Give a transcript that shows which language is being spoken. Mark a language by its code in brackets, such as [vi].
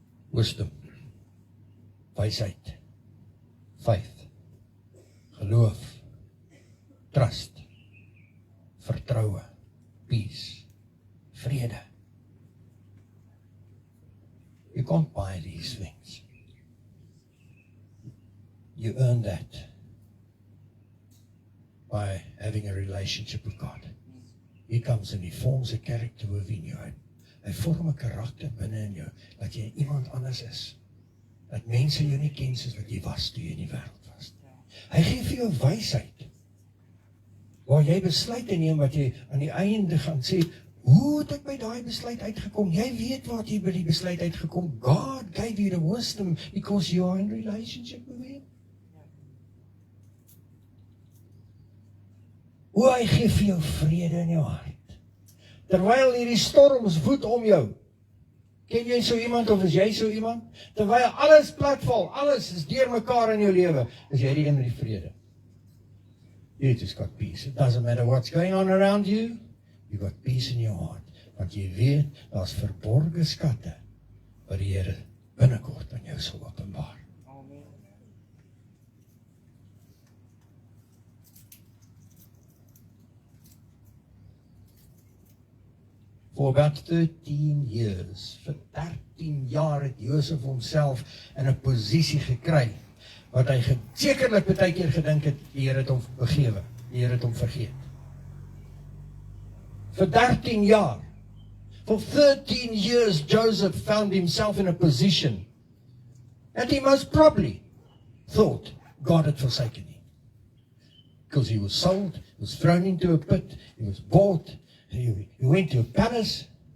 [en] Wisdom. Wysheid. Faith. Geloof. Trust. Vertroue. Peace. Vrede. You can't buy these things. You earn that by having a relationship with God. He comes and He forms a character within you. [af] Hy vorm 'n karakter binne in jou, dat jy iemand anders is. Dat mense jou nie ken soos wat jy was toe jy in die wêreld was. Hy gee vir jou wysheid. Waar jy besluite neem wat jy aan die einde gaan sê, hoe het ek by daai besluit uitgekom? Jy weet waar jy by die besluit uitgekom. [en] God gave you the wisdom because you are in relationship with Him. [af] Hoe hy gee vir jou vrede in jou hart. Terwyl hierdie storms woed om jou. Ken jy so iemand of is jy so iemand? Terwyl alles platval, alles is deurmekaar in jou lewe, is jy die een met die vrede. [en] You just got peace. It doesn't matter what's going on around you. You got peace in your heart. [af] Want jy weet, daar's verborgde skatte wat die Here binnekort aan jou sal openbaar. [en] For about 13 years, [af] vir 13 jaar het Josef homself in 'n posisie gekry, wat hy sekerlik baie keer gedink het, die Here het hom begewe, die Here het hom vergeet. For 13 jaar. [en] For 13 years, Joseph found himself in a position that he most probably thought God had forsaken him. Because he was sold, he was thrown into a pit, he was bought, he went to a palace.